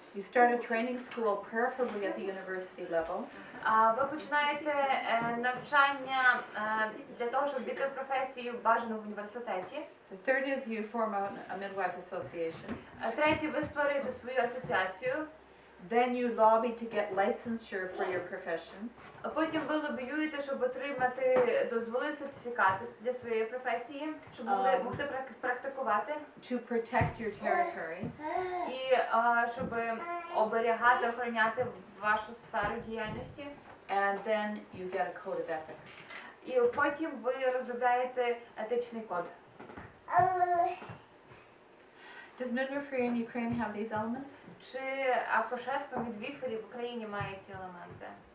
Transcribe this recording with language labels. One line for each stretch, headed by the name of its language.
English: You start a training school, preferably at the university level.
Ukrainian: Ви починаєте навчання для того, щоб війти в професію бажано в університеті.
English: The third is you form a midwife association.
Ukrainian: Третє, ви створюєте свою асоціацію.
English: Then you lobby to get licensure for your profession.
Ukrainian: Потім ви лобіюєте, щоб отримати дозволи, сертифікати для своєї професії, щоб могли практикувати.
English: To protect your territory.
Ukrainian: І щоб оберігати, охороняти вашу сферу діяльності.
English: And then you get a code of ethics.
Ukrainian: І потім ви розробляєте етичний код.
English: Does midwifery in Ukraine have these elements?
Ukrainian: Чи акушерство мідвіферів в Україні має ці елементи?